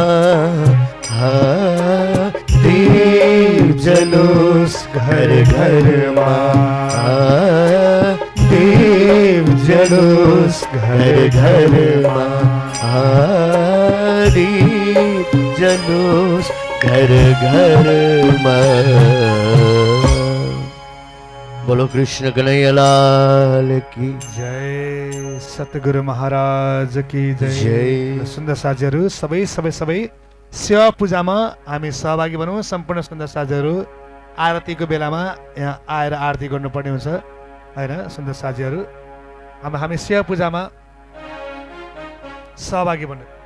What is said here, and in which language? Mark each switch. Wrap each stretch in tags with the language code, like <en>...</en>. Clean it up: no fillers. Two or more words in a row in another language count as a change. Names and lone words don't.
<ne>दीप जलोस् घर घरमा, दीप जलोस् घर घरमा, दीप जलोस् घर घरमा।</ne> <hi>बोलो कृष्ण कन्हैया लाल की जय, सतगुरु महाराज की जय।</hi> <ne>सुन्दर साथीहरू, सबै सेवा पूजामा हामी सहभागी बनौँ। सम्पूर्ण सुन्दर साथीहरू आरतीको बेलामा यहाँ आएर आरती गर्नुपर्ने हुन्छ हैन। सुन्दर साथीहरू, अब हामी सेवा पूजामा सहभागी बन्नु।</ne>